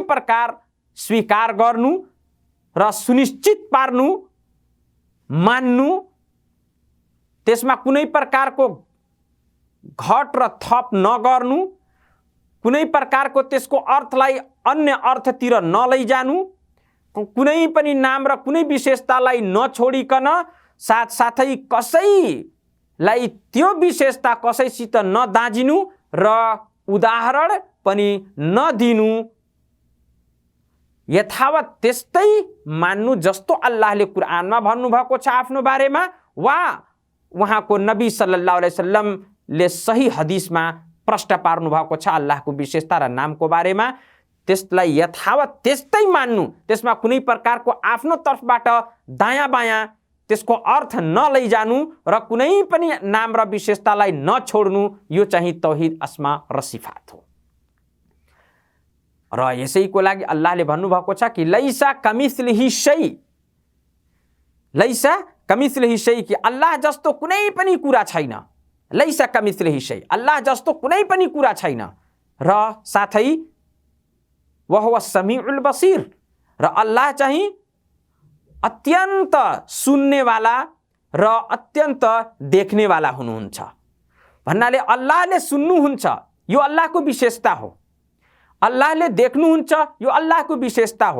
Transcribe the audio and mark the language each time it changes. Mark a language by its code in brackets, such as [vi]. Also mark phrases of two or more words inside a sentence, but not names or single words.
[ne] प्रकार स्वीकार गर्नु र सुनिश्चित पार्नु, मान्नु, त्यसमा कुनै प्रकारको घट र थप नगर्नु, कुनै प्रकारको त्यसको अर्थलाई अन्य अर्थतिर नलैजानु, कुनै पनि नाम र कुनै विशेषतालाई नछोडिकन साथसाथै कसैलाई त्यो विशेषता कसैसित नदाजिनु र उदाहरण पनि नदिनु, यथावत त्यस्तै मान्नु जस्तो अल्लाहले कुरानमा भन्नुभएको छ आफ्नो बारेमा वा उहाँको नबी [ar] صلى الله عليه وسلم [ne] सही हदिसमा प्रश्न पार्नु भएको छ अल्लाहको विशेषता र नामको बारेमा, त्यसलाई यथावत त्यस्तै मान्नु, त्यसमा कुनै प्रकारको आफ्नो तर्फबाट दायाँ बायाँ त्यसको अर्थ नलैजानु र कुनै पनि नाम र विशेषतालाई नछोड्नु, यो चाहिँ [ar] توحيد الأسماء [ne] र सिफात हो। र यसैको लागि अल्लाहले भन्नुभएको छ कि [ar] ليس كمثله شيء, ليس كمثله شيء, [ne] कि अल्लाह जस्तो कुनै पनि कुरा छैन। [ar] ليس كمثله شيء, [ne] अल्लाह जस्तो कुनै पनि कुरा छैन र साथै [ar] وهو السميع البصير, [ne] र अल्लाह चाहिँ अत्यन्त सुन्नेवाला र अत्यन्त देख्नेवाला हुनुहुन्छ भन्नाले अल्लाहले सुन्नुहुन्छ यो अल्लाहको विशेषता हो, अल्लाहले देख्नुहुन्छ यो अल्लाहको विशेषता हो।